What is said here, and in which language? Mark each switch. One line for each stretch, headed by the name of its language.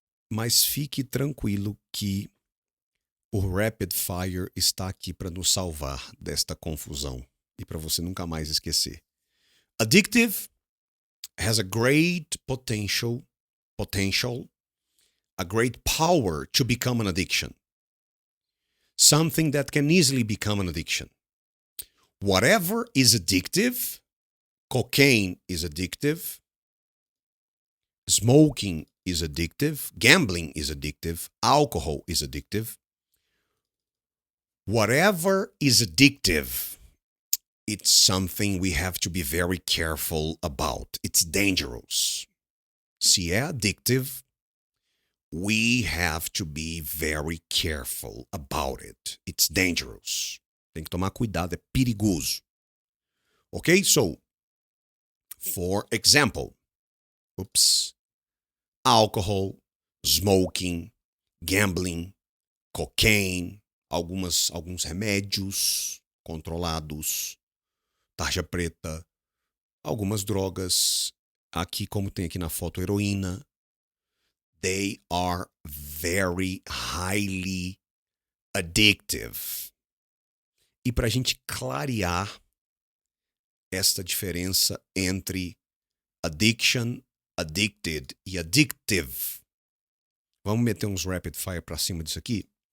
Portuguese: Mas fique tranquilo que o Rapid Fire está aqui para nos salvar desta confusão e para você nunca mais esquecer.
English: Addictive has a great potential, a great power to become an addiction. Something that can easily become an addiction. Whatever is addictive, cocaine is addictive, smoking is addictive, gambling is addictive, alcohol is addictive. Whatever is addictive, it's something we have to be very careful about. It's dangerous.
Portuguese: Se é
English: addictive, we have to be very careful about it. It's dangerous.
Portuguese: Tem que tomar cuidado, é perigoso.
English: Okay, so, for example, alcohol, smoking, gambling, cocaine,
Portuguese: alguns remédios controlados, tarja preta, algumas drogas, aqui como tem aqui na foto, heroína.
English: They are very highly addictive.
Portuguese: E para a gente clarear esta diferença entre addiction, addicted e addictive, vamos meter uns rapid fire para cima disso aqui.